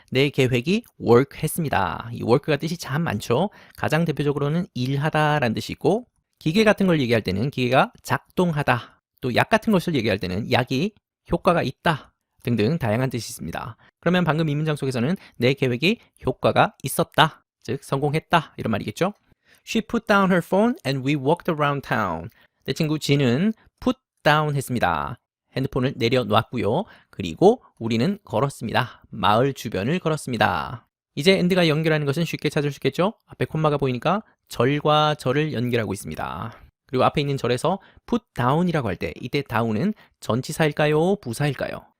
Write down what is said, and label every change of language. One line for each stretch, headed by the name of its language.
Korean: 내 계획이 work 했습니다. 이 work가 뜻이 참 많죠. 가장 대표적으로는 일하다라는 뜻이 있고 기계 같은 걸 얘기할 때는 기계가 작동하다. 또 약 같은 것을 얘기할 때는 약이 효과가 있다. 등등 다양한 뜻이 있습니다. 그러면 방금 이 문장 속에서는 내 계획이 효과가 있었다. 즉 성공했다. 이런 말이겠죠.
English: She put down her phone and we walked around town.
Korean: 내 친구 지는 put down 했습니다. 핸드폰을 내려놨고요. 그리고 우리는 걸었습니다. 마을 주변을 걸었습니다. 이제 and가 연결하는 것은 쉽게 찾을 수 있겠죠? 앞에 콤마가 보이니까 절과 절을 연결하고 있습니다. 그리고 앞에 있는 절에서 put down이라고 할 때 이때 down은 전치사일까요? 부사일까요?